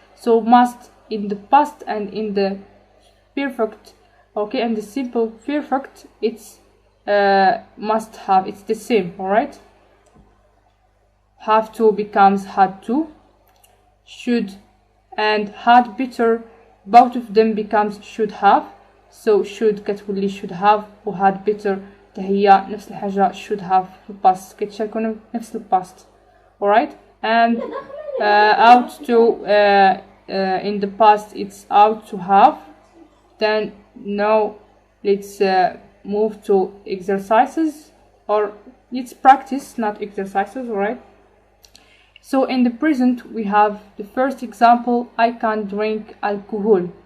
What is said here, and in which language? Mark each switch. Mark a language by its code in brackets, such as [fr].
[en] So must in the past and in the perfect. Okay, and the simple perfect it's must have, it's the same. Alright, have to becomes had to, should and had better, both of them becomes should have. [ar] So should كتولي should have و had better هي نفس الحاجة should have في الباست، كيتشاركوا نفس الباست. [en] Alright, and out to in the past it's out to have. Then now let's move to exercises, or let's practice, not exercises. Alright, so in the present we have the first example, I can't drink alcohol.